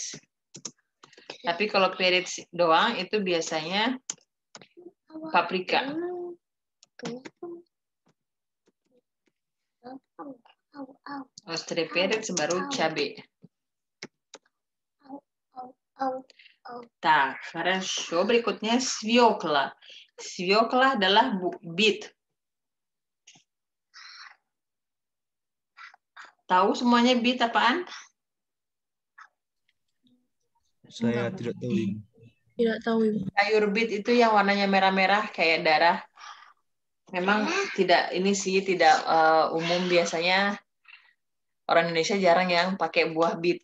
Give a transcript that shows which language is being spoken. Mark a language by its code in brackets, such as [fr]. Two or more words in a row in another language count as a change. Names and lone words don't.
[id] Tapi kalau perec doang itu biasanya paprika. Ostrey perec baru cabai. [ru] Tak, хорошо. [id] Berikutnya свекла. Свекла adalah beet. Tahu semuanya beet apaan? Saya tidak tahu, Ibu. Tidak tahu, Ibu. Sayur beet itu yang warnanya merah-merah kayak darah. Memang tidak umum, biasanya orang Indonesia jarang yang pakai buah beet.